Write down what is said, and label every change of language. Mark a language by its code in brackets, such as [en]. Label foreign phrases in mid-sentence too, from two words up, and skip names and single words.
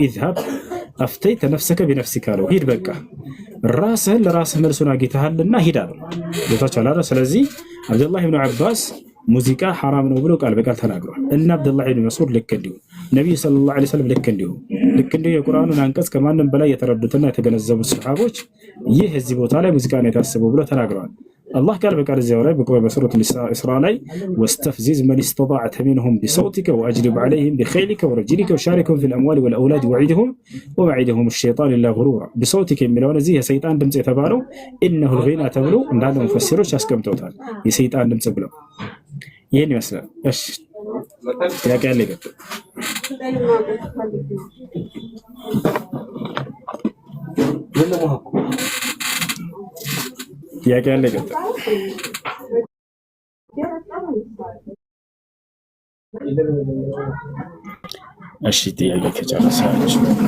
[ar] اذهب أفتيت نفسك بنفسك [am] አለው። ሂድ በቃ ራስህን ለራስህ መልሱን አግኝተሃልና ሂድ አለው። ቦታቸው አላረ። ስለዚህ አብዱላህ ኢብኑ አባስ ሙዚቃ ሐራም ነው ብሎ ቃል በቃል ተናግሯል። እና አብዱላህ ኢብኑ መስዑድ ልክ እንዲሁ ነብዩ [ar] صلى الله عليه وسلم [am] ልክ እንዲሁ የቁርአኑን አንቀጽ ከማንም በላይ የተረዱትና የተገነዘቡት ሰሃቦች ይህ እዚህ ቦታ ላይ ሙዚቃ ነው የታሰበው ብሎ ተናግረዋል። አላህ ቃል በቃል እዚያው ላይ በሱረቱ ኢስራ [ar] ላይ واستفزز من استطعت منهم بصوتك واجلب عليهم بخيلك ورجلك وشاركهم في الاموال والاولاد ووعدهم الشيطان الا غرورا بصوتك [am] የሚለውን እዚህ የሰይጣን ድምጽ የተባለው [ar] انه الغنى [am] ተብሎ እንዳለ ሙፈሲሮች ያስቀምጠውታል። የሰይጣን ድምጽ ብለው ይሄን ይመስላል። እሺ ጥያቄ አለ ይገባ ጥያቄ አለ ይገባ እሺ ጥያቄ ከጨረሳችሁ